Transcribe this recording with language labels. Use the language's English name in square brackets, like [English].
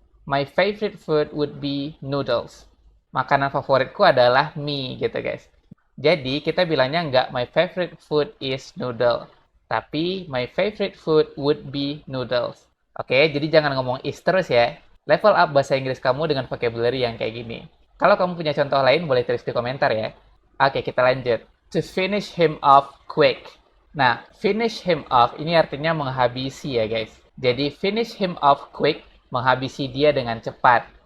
[English] My favorite food would be noodles. [Indonesian] Makanan favoritku adalah mie, gitu guys. Jadi, kita bilangnya nggak [English] my favorite food is noodle. [Indonesian] Tapi, [English] my favorite food would be noodles. [Indonesian] Oke, jadi jangan ngomong is terus ya. Level up bahasa Inggris kamu dengan vocabulary yang kayak gini. Kalau kamu punya contoh lain, boleh tulis di komentar ya. Oke, kita lanjut. [English] To finish him off quick. [Indonesian] Nah, [English] finish him off [Indonesian] ini artinya menghabisi ya guys. Jadi, [English] finish him off quick, [Indonesian] menghabisi dia dengan cepat.